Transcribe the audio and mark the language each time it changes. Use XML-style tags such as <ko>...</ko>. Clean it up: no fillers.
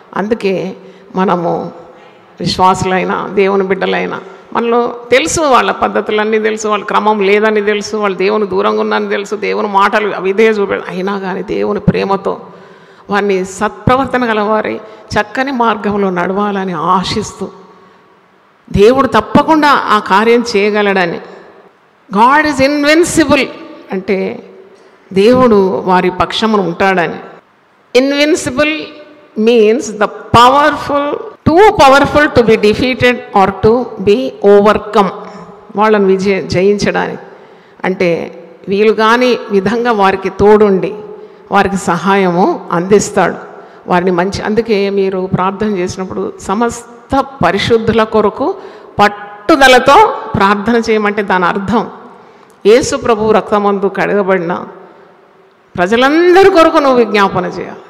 <te>అందుకే మనము విశ్వాసులైన దేవుని బిడ్డలైన మనలో తెలుసు, వాళ్ళ పద్ధతులన్నీ తెలుసు, వాళ్ళ క్రమం లేదని తెలుసు, వాళ్ళు దేవుని దూరంగా ఉన్నారని తెలుసు, దేవుని మాటలు అవిధేయ చూపెడు, అయినా కానీ దేవుని ప్రేమతో వారిని సత్ప్రవర్తన గలవారి చక్కని మార్గంలో నడవాలని ఆశిస్తూ దేవుడు తప్పకుండా ఆ కార్యం చేయగలడని.</te> <en>God is invincible</en> <te>అంటే దేవుడు వారి పక్షమును ఉంటాడని.</te> <en>Invincible means the powerful, too powerful to be defeated or to be overcome.</en> <te>వాళ్ళని జయించడానికి అంటే వీలు కాని విధంగా వారికి తోడుండి వారికి సహాయము అందిస్తాడు, వారిని మంచి. అందుకే మీరు ప్రార్థన చేసినప్పుడు సమస్త పరిశుద్ధుల కొరకు పట్టుదలతో ప్రార్థన చేయమంటే దాని అర్థం యేసు ప్రభువు రక్తమందు కడగబడిన ప్రజలందరి కొరకు నువ్వు విజ్ఞాపన చేయాలి.</te>